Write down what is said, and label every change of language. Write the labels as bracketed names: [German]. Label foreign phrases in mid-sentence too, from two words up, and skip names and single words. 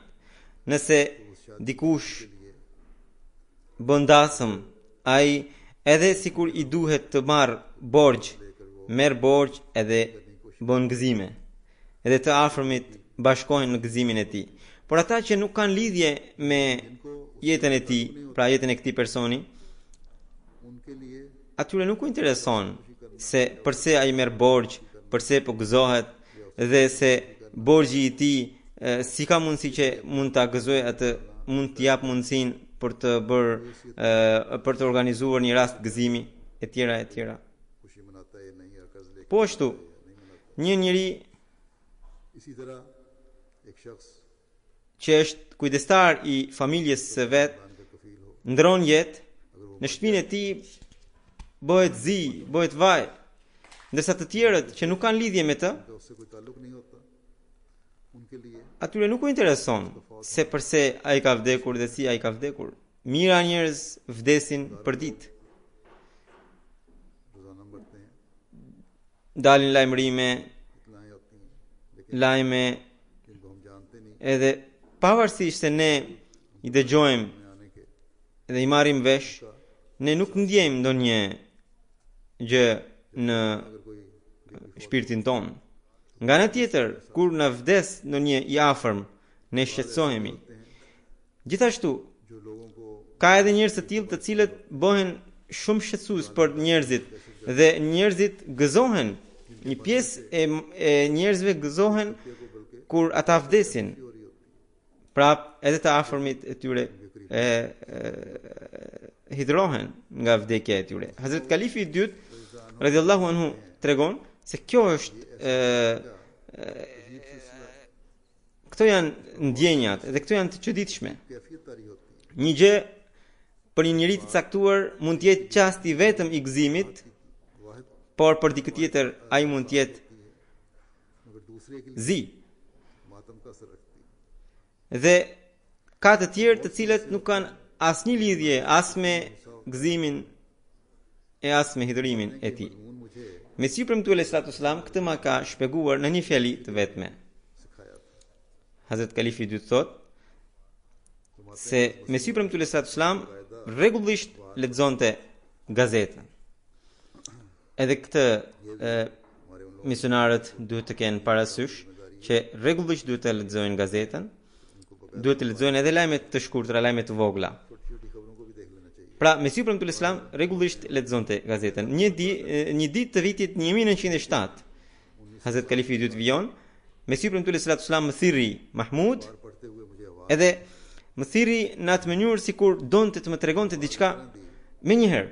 [Albanian] Nëse dikush bën dasëm, ai edhe sikur i duhet të marr borxh, merr borxh edhe bën gëzime. Edhe të afërmit bashkohen në gëzimin e tij. Por ata që nuk kanë lidhje me jetën e tij, pra jetën e këtij personi, [Urdu] ان کے لیے [Albanian] atyre nuk u intereson se përse ai merr borxh, përse po gëzohet dhe se borxhi i tij si ka mundësi që mund ta gëzojë atë, mund t'i jap mundësinë për të bërë për të organizuar një rast gëzimi e tjera e tjera. [Urdu] خوشی مناتا ہے نہیں یا قرض لے کے [Albanian] Po ashtu, një njeri [Urdu] اسی طرح ایک شخص [Albanian] që është kujdestar i familjes së vet, [Urdu] کا کفیل ہو [Albanian] ndron jetë, në shtëpinë e tij bëhet zi, bëhet vaj, ndërsa të tjerët që nuk kanë lidhje me të, [Urdu] تو اس سے کوئی تعلق نہیں ہوتا ان کے لیے [Albanian] atyre nuk u intereson se përse ai ka vdekur dhe si ai ka vdekur. Mira njerëz vdesin për ditë. [Urdu] روزانہ مرتے ہیں [Albanian] Dalin lajmërime, [Urdu] اطلاعیں ہوتی ہیں لیکن [Albanian] lajme [Urdu] جن کو ہم جانتے نہیں [Albanian] edhe pavarësisht se ne i dëgjojmë [Urdu] میں آنے کے [Albanian] dhe i marrim vesh, ne nuk ndjejmë ndonjë gjë në [Urdu] اگر کوئی [Albanian] shpirtin ton. Nga ana tjetër, kur na vdes ndonjë i afërm, ne shqetësohemi. Gjithashtu, [Urdu] جو لوگوں کو [Albanian] ka edhe njerëz të tillë të cilët bëhen shumë shqetësues për njerëzit dhe njerëzit gëzohen. Një pjesë e njerëzve gëzohen kur ata vdesin. Prap edhe të afërmit e tyre hidrohen nga vdekja e tyre. Hazrat Kalifi i dytë [Arabic] رضي الله عنه [Albanian] tregon se kjo është këto janë ndjenjat dhe këto janë të çuditshme. [Urdu] کیفیت طاری ہوتی ہے [Albanian] Një gjë për një njeri të caktuar mund të jetë qasti vetëm i gëzimit, [Urdu] वाहिद [Albanian] por për dikë tjetër ai mund të jetë [Urdu] مگر دوسرے کے لیے [Albanian] zi. [Urdu] ماتم کا اثر رکھتی ہے [Albanian] Dhe ka të tjerë të cilët nuk kanë asnjë lidhje as me gëzimin e as me hidhurimin e tij. [Urdu] مضمون مجھے [Albanian] Mesiu premtuar [Arabic] عليه الصلاة والسلام [Albanian] këtë ma ka shpjeguar në një fjali të vetme. [Urdu] سکھایا تھا [Albanian] Hazrat Kalifi i dytë thot se Mesiu premtuar [Arabic] عليه الصلاة والسلام [Albanian] rregullisht lexonte gazetën. Edhe këtë [Urdu] ہمارے ان [Albanian] misionarët duhet të kenë parasysh që rregullisht duhet të lexojnë gazetën, duhet të lexojnë edhe lajmet të shkurtra, lajmet të vogla. [Urdu] چھوٹی چھوٹی خبروں کو بھی دیکھ لینا چاہیے [Albanian] Pra, Mesiu premtuar Islam rregullisht lexonte gazetën. Një ditë të vitit 1907, Hazrat Kalifi i dytë vijon, Mesiu premtuar Islam më thirri Mahmud, [Urdu] اور پڑھتے ہوئے مجھے آواز [Albanian] edhe më thirri në atë mënyrë sikur donte të më tregonte diçka me njëherë.